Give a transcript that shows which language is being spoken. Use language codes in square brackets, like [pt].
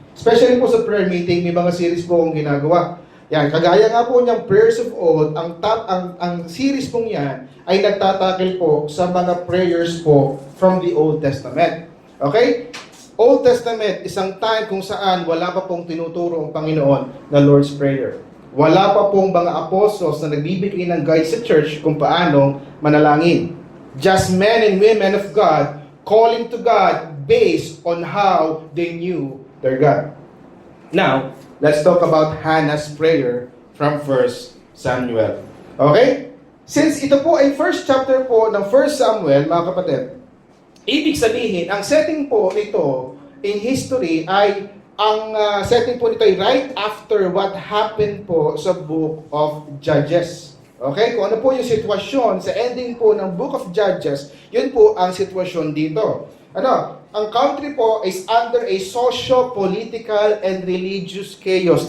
[tl] Especially po sa prayer meeting, may mga series po akong ginagawa. Yan, kagaya nga po niyang Prayers of Old, ang series pong yan ay nagtatakil po sa mga prayers po [en] from the Old Testament. [tl] Okay? Old Testament, isang time kung saan wala pa pong tinuturo ang Panginoon na Lord's Prayer. Wala pa pong mga apostles na nagbibigay ng guide sa church kung paano manalangin. [en] Just men and women of God calling to God based on how they knew their God. Now, let's talk about Hannah's prayer from 1 Samuel. [tl] Okay? Since ito po ay first chapter po ng 1 Samuel, mga kapatid, ibig sabihin, ang setting po nito in history ay, setting po nito ay [en] right after what happened [tl] po sa Book of Judges. Okay? Kung ano po yung sitwasyon sa ending po ng Book of Judges, yun po ang sitwasyon dito. [en] Ang country po is under a socio-political and religious chaos.